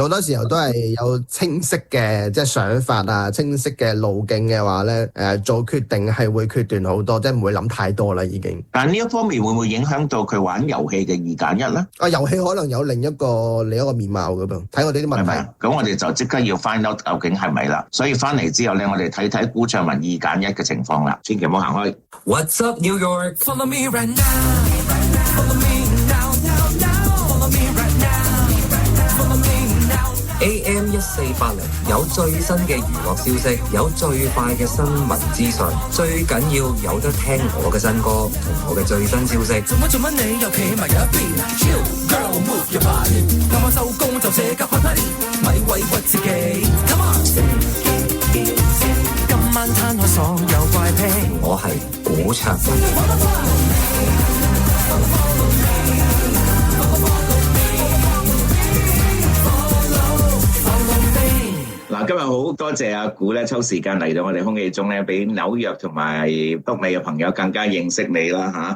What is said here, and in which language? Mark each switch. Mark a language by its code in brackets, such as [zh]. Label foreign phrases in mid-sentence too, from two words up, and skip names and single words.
[yue] 好多時候都係有清晰嘅即係想法啊，清晰嘅路徑嘅話咧，做決定係會決斷好多，即係唔會諗太多啦已經。但呢一方面會唔會影響到佢玩遊戲嘅2揀1咧？遊戲可能有另一個面貌噶噃，睇我哋啲問題。係咪？咁我哋就即刻要 [en] find out [yue] 究竟係咪啦。所以翻嚟之後咧，我哋睇睇古卓文2揀1嘅情況啦。千祈唔好行開。 [en] What's up New York? Follow me right now. Follow me now, now, now. Follow me right now. Follow me now, now. [yue] AM1480 有最新嘅娛樂消息，有最快嘅新聞資訊，最緊要有得聽我嘅新歌同我嘅最新消息。做乜你又企埋一邊 ？ [en] Chill girl move your body， [yue] 今晚收工就寫急開 party， 咪委屈自己。 [en] Come on， [yue] 今晚攤開所有怪癖。我係古卓。嗱，今日好多謝阿古咧抽時間嚟到我哋空氣中咧，俾紐約同埋北美嘅朋友更加認識你啦嚇。